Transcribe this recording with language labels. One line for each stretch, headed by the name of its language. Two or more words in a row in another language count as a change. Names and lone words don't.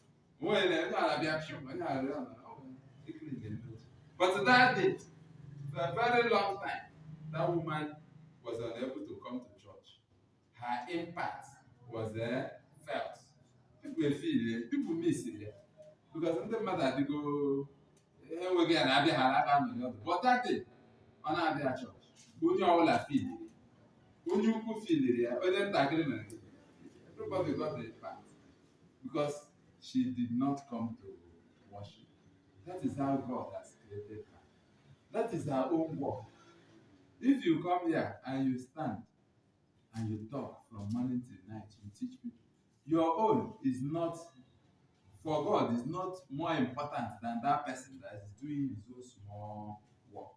English: But that day, for a very long time, that woman was unable to come to church. Her impact was felt. People feel it, people miss it.
Igbo: Because ndị mmadụ adịgo enweghị ya na-abịa ha aka n'ọdụ.
English: But that day,
Igbo: ọ na-abịa church, onye ọbụla filiri, onye ukwu filiri ya, onye ntakịrị mere gị.
English: Everybody got the impact because she did not come to worship. That is how God has created her. That is her own work. If you come here and you stand and you talk from morning till night, you teach people, your own is not, for God, is not more important than that person that is doing his own small work.